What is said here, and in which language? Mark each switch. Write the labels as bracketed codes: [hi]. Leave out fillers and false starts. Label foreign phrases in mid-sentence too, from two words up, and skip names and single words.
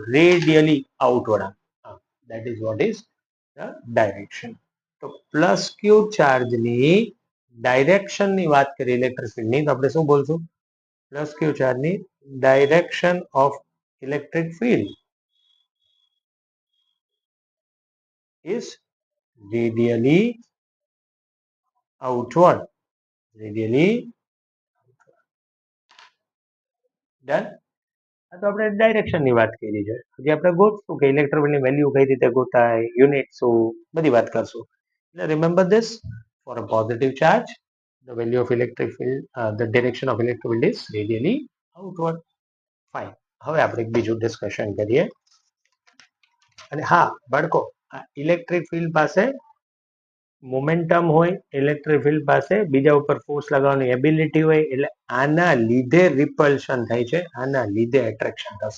[en] Radially outward. That is what is the direction. [gu] તો [en] plus q chargeની directionની [gu] વાત કરીએ [en] electric fieldની, [gu] તો આપણે શું બોલશું? [en] plus q chargeની direction of electric field is radially outward. Radially done. [gu] તો આપણે ડાયરેક્શનની વાત કરી છે. હજી આપણે ગોતશું કે [en] electric fieldની [gu] વેલ્યુ કઈ રીતે ગોતાય, યુનિટ શું, બધી વાત કરશું. [en] એટલે remember this, for a positive charge the value of electric field, the direction of electric field is radially outward. Fine. [gu] હવે આપણે એક બીજું ડિસ્કશન કરીએ. અને હા બાળકો, આ [en] electric field [gu] પાસે મોમેન્ટમ હોય, [en] electric field [gu] પાસે બીજા ઉપર ફોર્સ લગાવવાની એબિલિટી હોય, એટલે આના લીધે રિપલ્શન થાય છે, આના લીધે એટ્રેક્શન થશે.